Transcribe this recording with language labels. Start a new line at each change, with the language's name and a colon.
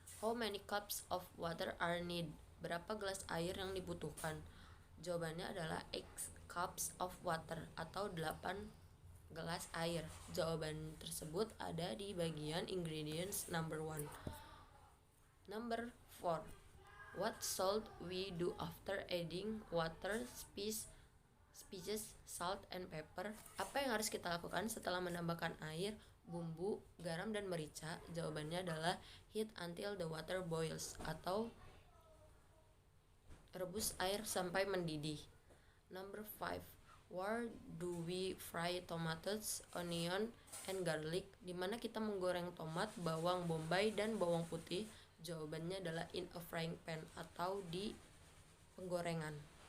English: How many cups of water are needed?
Indonesian: Berapa gelas air yang dibutuhkan? Jawabannya adalah 8 cups of water atau 8 gelas air. Jawaban tersebut ada di bagian ingredients number 1.
English: Number 4. What should we do after adding water, spices, salt, and pepper?
Indonesian: Apa yang harus kita lakukan setelah menambahkan air, bumbu, garam, dan merica? Jawabannya adalah
English: heat until the water boils
Indonesian: atau rebus air sampai mendidih.
English: Number 5. Where do we fry tomatoes, onion, and garlic?
Indonesian: Di mana kita menggoreng tomat, bawang bombay, dan bawang putih? Jawabannya adalah
English: in a frying pan
Indonesian: atau di penggorengan.